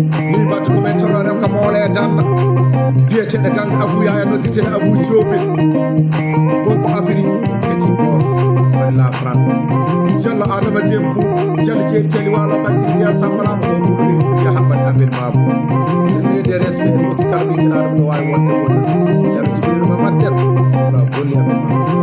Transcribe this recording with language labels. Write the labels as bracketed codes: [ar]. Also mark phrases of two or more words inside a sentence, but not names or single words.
[ff] Ni mbadde ɗum en toro rew kam ole e danda. Biyeteɗo gang Abou Yaya, noddirteɗo Abou Diobé. Bobo Abiri, Petit Boss, woni la France. Diallo Adama Dembo, Diallo Jeeri Teddy Walo, ga Sidi Dial Samba Lamo, o ɓuuri ɓe ya haɓɓat Abel Mabo. En ne de respect, en hokki kala ɓinguel Adama ɗo wawi wonde woto. Diallo Djibril Mamad Deme, wala bolli Abel Mabo.